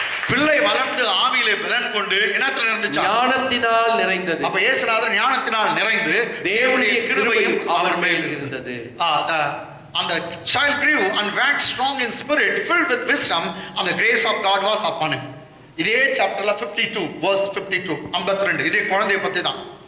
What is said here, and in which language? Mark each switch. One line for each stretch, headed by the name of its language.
Tamil: பிள்ளை வளர்ந்து ஆவியிலே பலன் கொண்டு என்னத்துல இருந்துச்சு? ஞானத்தினால் நிறைந்தது. அப்ப இயேசுநாதர் ஞானத்தினால் நிறைந்து தேவனுடைய கிருபையும் அவர் மேல் இருந்தது.
English: And the child grew and waxed strong in spirit, filled with wisdom, and the grace of God was upon him.
Tamil: இதே சாப்டர்ல 52 verse 52 52 இதே குழந்தையை பத்தி தான்.